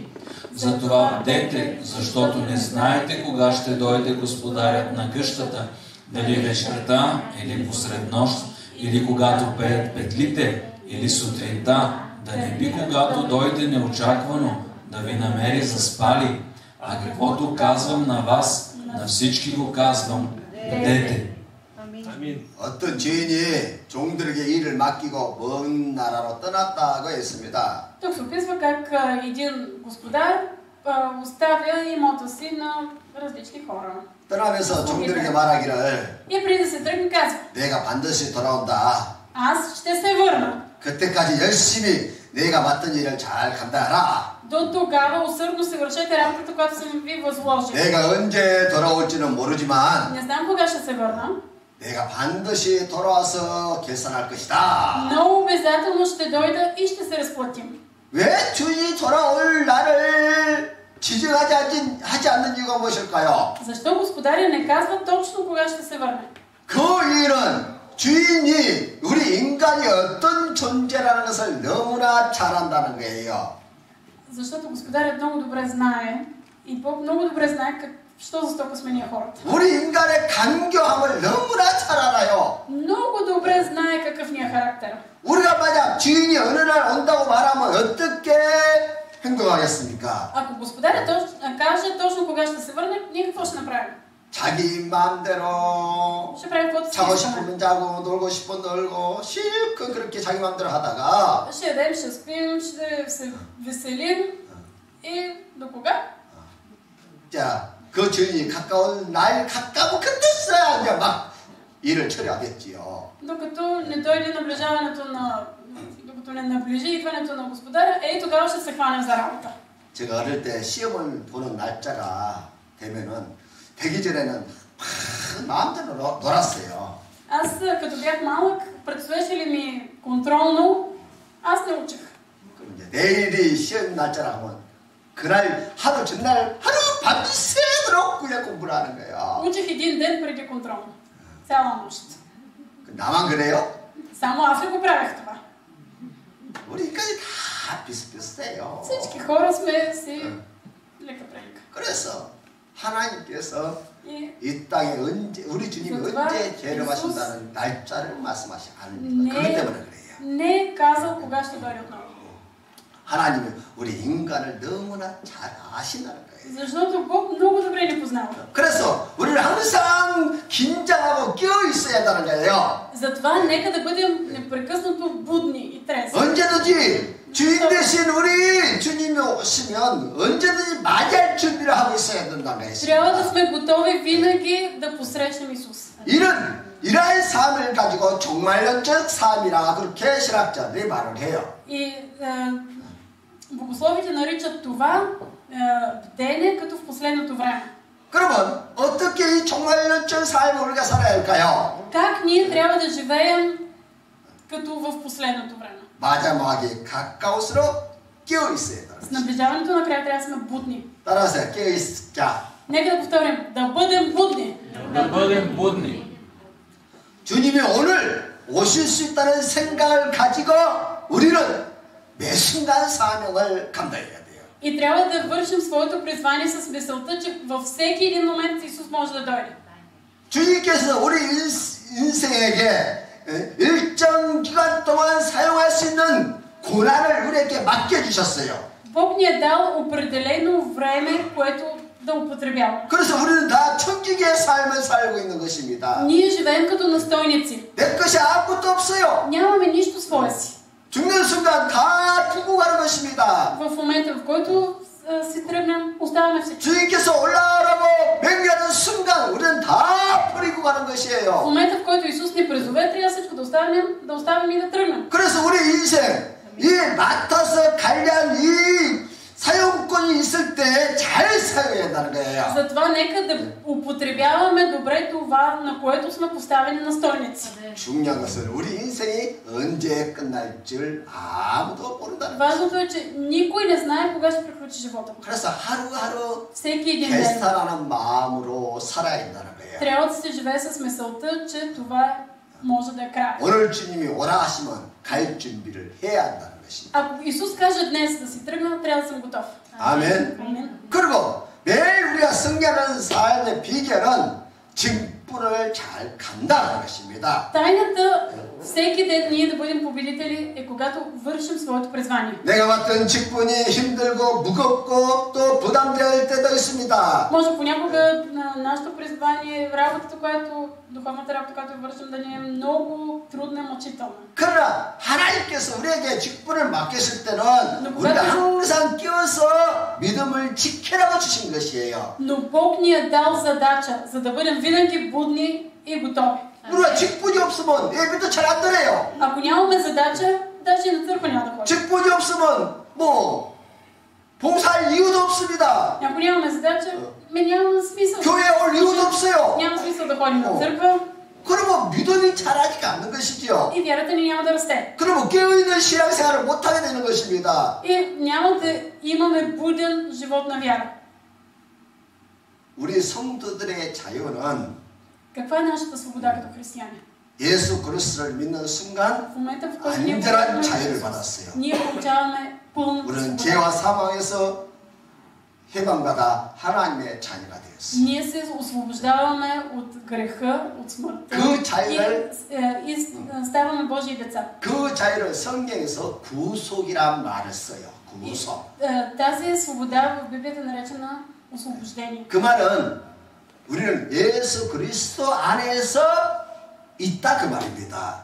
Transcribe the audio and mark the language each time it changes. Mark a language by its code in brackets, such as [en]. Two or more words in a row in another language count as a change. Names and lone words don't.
[bg] Затова бдете, защото не знаете кога ще дойде господарят на къщата, дали вечерта или посред нощ, или когато пеят петлите, или сутринта, да не би когато дойде неочаквано, да ви намери заспали. А каквото казвам на вас, на всички го казвам, бдете. [ko] 어떤 주인이 종들에게 일을 맡기고 먼 나라로 떠났다고 했습니다. [bg] Тук се описва как един господар оставя имота си на различни хора. [ko] 떠나면서 종들에게 말하기를 [bg] И преди да се тръгне казва: [ko] 내가 반드시 돌아온다. [bg] аз ще се върна. [ko] 그때까지 열심히 내가 맡은 일을 잘 감당하라. [bg] До тогава усърдно се вършете работата, която съм ви възложил. [ko] 내가 언제 돌아올지는 모르지만 [bg] Не знам кога ще се върна, [ko] 내가 반드시 돌아와서 계산할 것이다. [bg] но обязателно ще дойда и ще се разплатим. [ko] 왜 주인이 돌아올 날을 지정하지 않는 이유가 무엇일까요? [bg] Защо господаря не казва точно кога ще се върне? [ko] 그 이유는 주인이 우리 인간이 어떤 존재라는 것을 너무나 잘 안다는 거예요. [bg] Защото господарят много добре знае и Бог много добре знае що за стока сме ние хората. [ko] 우리 인간의 간교함을 너무나 잘 알아요. [bg] Много добре знае какъв ни е характер. [ko] 우리가 만약 주인이 어느 날 온다고 말하면 어떻게 행동하겠습니까? [bg] Ако господарят каже точно кога ще се върне, ние какво ще направим? [ko] 자기 마음대로 [bg] Ще правим каквото си [ko] 자고 [bg] искаме. [ko] 싶으면 자고 놀고 싶으면 놀고 실컷 그렇게 자기 마음대로 하다가 [bg] Ще ядем, ще спим, ще се веселим и до кога? [ko] 자, 그 주인이 가까운 날 가까운 그때서야 이제 막 일을 처리하겠지요. [bg] Докато не дойде наближаването на... Докато не наближи идването на господаря, тогава ще се хванем за работа. [ko] 제가 어릴 때 시험을 보는 날짜가 되면은 되기 전에는 막 마음대로 놀았어요. [bg] Аз като бях малък, предстоеше ли ми контролно, аз не учих. [ko] 그럼 이제 내일이 시험 날짜라 하면 그날 하루 전날 하루 밤새도록 그냥 공부를 하는 거예요. [bg] Учих един ден преди контролно. Цяла нощ. [ko] 나만 그래요? [bg] Само аз ли го правех това? [ko] 우리 인간이 다 비슷비슷해요. [bg] Всички хора сме си лека-прелека. [ko] 그래서 하나님께서 [bg] И [ko] 이 땅에 언제 우리 주님이 언제 재림하신다는 날짜를 말씀하시 않습니다. 그것 때문에 그래요. [bg] не е казал кога ще дойде отново. [ko] 하나님은 우리 인간을 너무나 잘 아신다는 거예요. [bg] Защото Бог много добре ни познава. [ko] 그래서 우리는 항상 긴장하고 끼어 있어야 한다는 거예요. [bg] Затова нека да бъдем непрекъснато будни и трезви. [ko] 언제든지 주인 대신 우리 주님이 오시면 언제든지 맞이할 준비를 하고 있어야 된다는 것입니다. [bg] Трябва да сме готови винаги да посрещнем Исус. [ko] 이러한 삶을 가지고 종말론적 삶이라 그렇게 신학자들이 말을 해요. [bg] И богословите наричат това бдене като в последното време. [ko] 그러면 어떻게 이 종말론적 삶을 우리가 살아야 할까요? [bg] Как ние трябва да живеем като в последното време? [ko] 마지막에 가까울수록 깨어 있어야 된다. [bg] С наближаването на края трябва да сме будни. [ko] 따라서 깨어 있자. [bg] Нека да повторим, да бъдем будни. Да бъдем будни. [ko] 주님이 오늘 오실 수 있다는 생각을 가지고 우리는 매 순간 사명을 감당해야 돼요. [bg] И трябва да вършим своето призвание с мисълта, че във всеки един момент Исус може да дойде. [ko] 주님께서 우리 인생에게 일정 기간 동안 사용할 수 있는 고난을 우리에게 맡겨주셨어요. [bg] Бог ни е дал определено време, което да употребяваме. [ko] 그래서 우리는 다 천국의 삶을 살고 있는 것입니다. [bg] Ние живеем като настойници. [ko] 내 것이 아무것도 없어요. [bg] Нямаме нищо свое си. [ko] 죽는 순간 다 두고 가는 것입니다. [bg] В момента, в който си тръгнем, оставаме всичко. [ko] 주님께서 올라오라고 명령하는 순간 우리는 다 버리고 가는 [bg] В [ko] 것이에요. [bg] момента, в който Исус ни призове, трябва всичко да оставим и да тръгнем. [ko] 그래서 우리 인생 이 맡아서 관리한 이 사용권이 있을 때 잘 사용해야 한다는 거예요. [bg] Затова нека да употребяваме добре това, на което сме поставени настойници. [ko] 중요한 것은 우리 인생이 언제 끝날 줄 아무도 모른다는 거예요. [bg] Важното е, че никой не знае кога ще приключи живота му. [ko] 그래서 하루하루 [bg] Всеки един ден [ko] 개스타라는 마음으로 살아야 한다는 거예요. [bg] трябва да се живее с мисълта, че това може да е край. [ko] 오늘 주님이 오라 하시면 갈 준비를 해야 한다는 것입니다. [bg] Ако Исус каже днес да си тръгна, трябва да съм готов. [ko] 아멘. [bg] Амин. [ko] 그리고 매일 우리가 승리하는 삶의 비결은 직분을 잘 감당하는 것입니다. [bg] Тайната всеки ден ние да бъдем победители е когато вършим своето призвание. [ko] 내가 맡은 직분이 힘들고 무겁고 또 부담될 때도 있습니다. [bg] Може понякога на нашето призвание, работата, духовната работа, която вършим, да ни е много трудна, мъчителна. [ko] 그러나 하나님께서 우리에게 직분을 맡겼을 때는 우리가 항상 끼어서 믿음을 지키라고 주신 것이에요. [bg] Но Бог ни е дал задача, за да бъдем винаги будни и готови. [ko] 우리가 직분이 없으면 예배도 잘 안 드려요. [bg] Ако нямаме задача, даже и на църква няма да ходим. [ko] 직분이 없으면 뭐 봉사할 이유도 없습니다. [bg] Ако нямаме задача, няма смисъл. [ko] 교회에 올 이유도 없어요. [bg] Няма смисъл да ходим на църква [ko] 그러면 믿음이 자라지가 않는 것이죠. [bg] и вярата ни няма да расте. [ko] 그러면 깨어있는 신앙생활을 못하게 되는 것입니다. [bg] И няма да имаме буден живот на вяра. [ko] 우리 성도들의 자유는 [bg] Каква е нашата свобода като християни? [ko] 예수 그리스도를 믿는 순간 [bg] В момента, в който ние [ko] 완전한 자유를 받았어요. [bg] ние получаваме пълната [ko] 우리는 [bg] свобода. [ko] 죄와 사망에서 해방받아 하나님의 자녀가 되었어요. [bg] Ние се освобождаваме от греха, от смъртта [ko] 그 자유를 [bg] и ставаме Божии деца. [ko] 그 자유를 성경에서 구속이란 말을 써요. 구속. [bg] Тази свобода в Библията е наречена освобождение. [ko] 그 말은 우리는 예수 그리스도 안에서 있다 그 말입니다.